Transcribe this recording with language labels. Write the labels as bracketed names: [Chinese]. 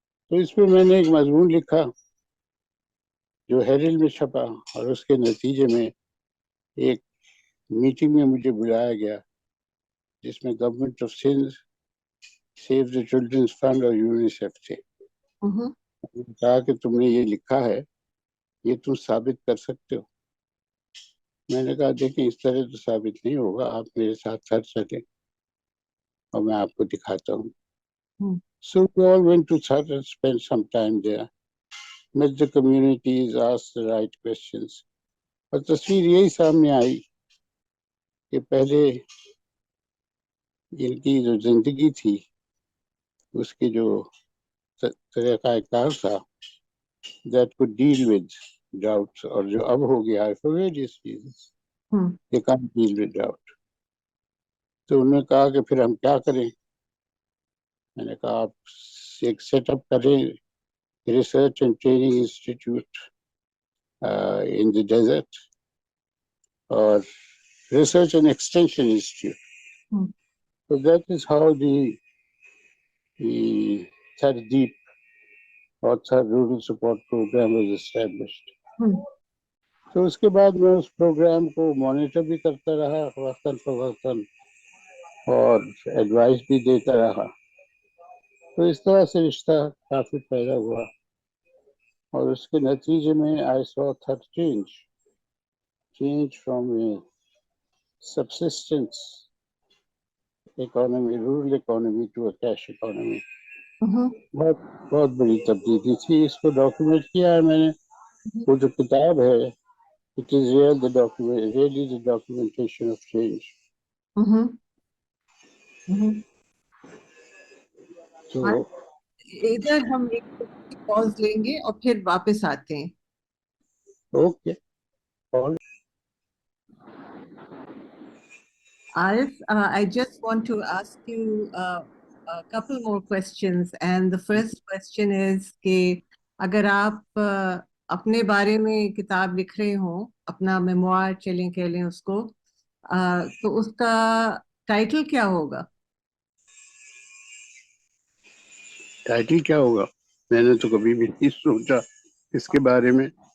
[Urdu] تو اس پہ میں نے ایک مضمون لکھا جو ہیرلڈ میں چھپا، اور اس کے نتیجے میں ایک میٹنگ میں مجھے بلایا گیا جس میں government of Sindh, save the childrens fund اور یونیسیف تھے. کہا کہ تم نے یہ لکھا ہے، یہ تم ثابت کر سکتے ہو؟ میں نے کہا دیکھیں اس طرح تو ثابت نہیں ہوگا، آپ میرے ساتھ سر چلیں اور میں آپ کو دکھاتا ہوں. [English] So we all went to Thar and spent some time there, met the communities, asked the right questions. [Urdu] اور تصویر یہی سامنے آئی کہ پہلے ان کی جو زندگی تھی، اس کی جو طریقہ کار تھا [English] that could deal with droughts، [Urdu] اور جو اب ہو گیا ہے [English] for various reasons they can't deal with drought. [Urdu] تو انہوں نے کہا کہ پھر ہم کیا کریں؟ میں نے کہا آپ ایک سیٹ اپ کریں [English] research and training institute in the desert, [Urdu] اور research and extension institute. [English] So that is how the Thar Deep اور Thar Rural Support Program was established. [Urdu] تو اس کے بعد میں اس پروگرام کو مانیٹر بھی کرتا رہا وقتاً فوقتاً، اور ایڈوائس بھی دیتا رہا. تو اس طرح سے رشتہ کافی پیدا ہوا، اور اس کے نتیجے میں [English] I saw Thar change from a subsistence economy, rural economy to a cash economy. [Urdu] بہت بہت بڑی تبدیلی تھی. اس کو ڈاکیومنٹ کیا ہے میں نے. وہ جو کتاب ہے [English] it is really the documentation of change. [Urdu] تو ادھر ہم ایک پاز لیں گے اور پھر واپس آتے ہیں. Okay. [English] Arif, I just want to ask you a couple more questions. And the first question is [Urdu] کہ اگر آپ اپنے بارے میں کتاب لکھ رہے ہوں، اپنا میموار چلیں کہہ لیں اس کو، تو اس کا ٹائٹل کیا ہوگا؟ ٹائٹل کیا ہوگا؟ میں نے تو کبھی بھی نہیں سوچا اس کے بارے میں.